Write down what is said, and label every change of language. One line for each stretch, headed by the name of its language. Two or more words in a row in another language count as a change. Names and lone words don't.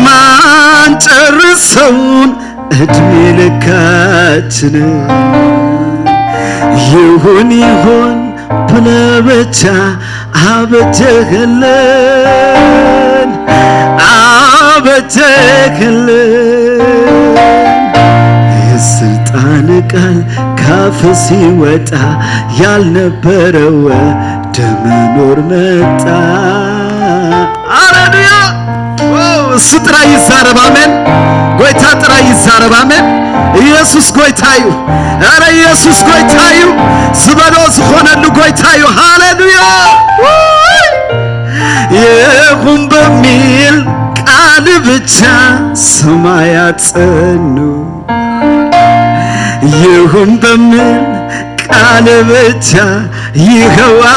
Amharic: ማንጨርሰውን እድሜ ልካችን ይሁን ይሁን ብለህ ብቻ አበጀህልን አበጀህልን። የሰይጣን ቃል ካፍ ሲወጣ ያልነበረው ወደ መኖር መጣ። ሃሌሉያ!
Tigrinya: እሱ ጥራ ይዛረብ። አሜን። ጎይታ ጥራ ይዛረብ። አሜን። ኢየሱስ ጎይታዩ። አረ ኢየሱስ ጎይታዩ። ዝበሎ ዝኾነሉ ጎይታዩ። ሃሌሉያ!
Amharic: ይሁን በሚል ቃል ብቻ ሰማያት ጸኑ። ይሁን በሚል ቃል ብቻ ይኸው